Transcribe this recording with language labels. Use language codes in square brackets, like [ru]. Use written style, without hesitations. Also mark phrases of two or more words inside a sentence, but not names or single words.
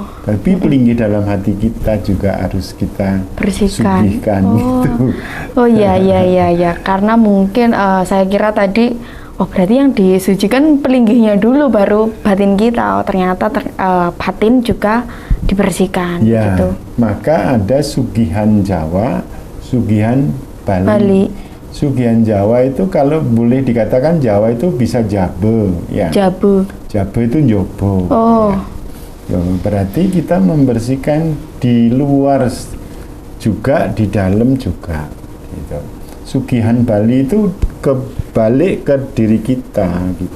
[id] Tapi pelinggih dalam hati kita juga harus kita bersihkan. Sugihkan gitu. Oh iya. Karena mungkin saya kira tadi berarti yang disucikan pelinggihnya dulu baru batin kita. Oh ternyata batin juga dibersihkan ya, gitu. Maka ada sugihan Jawa, sugihan Bali. Sugihan Jawa itu kalau boleh dikatakan Jawa itu bisa jabe ya. Jabe itu njobo. Oh. Ya. Berarti kita membersihkan di luar juga, di dalam juga gitu. Sugihan Bali itu kebalik ke diri kita gitu.